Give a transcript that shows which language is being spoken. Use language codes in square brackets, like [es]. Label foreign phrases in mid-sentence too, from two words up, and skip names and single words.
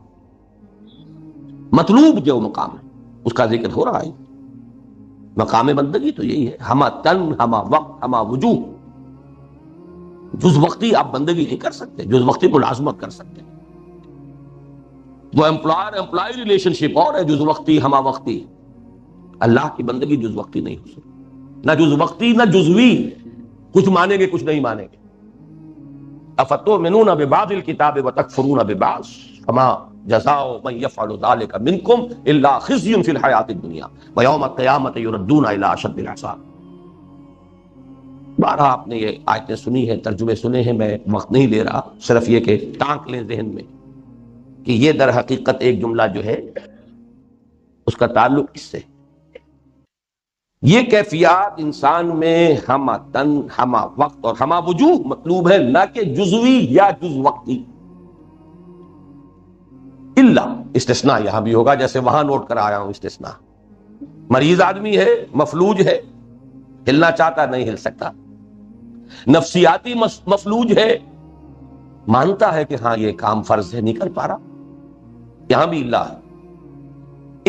[ur] مطلوب جو مقام ہے اس کا ذکر ہو رہا ہے، مقام بندگی تو یہی ہے، ہمہ تن، ہمہ وقت، ہمہ وجوہ۔ جز وقتی آپ بندگی نہیں کر سکتے، جز وقتی ملازمت کر سکتے، وہ [en] employer employee relationship [ur] اور ہے جز وقتی ہمہ وقتی۔ اللہ کی بندگی جز وقتی نہیں ہو سکتی، نہ جز وقتی نہ جزوی، کچھ مانیں گے کچھ نہیں مانیں گے۔ [ar] افتؤمنون ببعض الکتاب وتکفرون ببعض فما جزاء من يفعل ذلك منكم الا خزي في الحیاۃ الدنیا ویوم القیامة يردون الى اشد العذاب۔ [ur] بارہا آپ نے یہ آیتیں سنی ہیں، ترجمے سنے ہیں، میں وقت نہیں لے رہا، صرف یہ کہ ٹانک لیں ذہن میں کہ یہ در حقیقت ایک جملہ جو ہے اس کا تعلق اس سے۔ یہ کیفیات انسان میں ہمہ تن، ہمہ وقت اور ہمہ وجوہ مطلوب ہے، نہ کہ جزوی یا جز وقتی۔ الا، استثناء یہاں بھی ہوگا، جیسے وہاں نوٹ کرا آیا ہوں استثناء۔ مریض آدمی ہے، مفلوج ہے، ہلنا چاہتا نہیں ہل سکتا، نفسیاتی مفلوج ہے، مانتا ہے کہ ہاں یہ کام فرض ہے، نہیں کر پا رہا، یہاں بھی الا ہے۔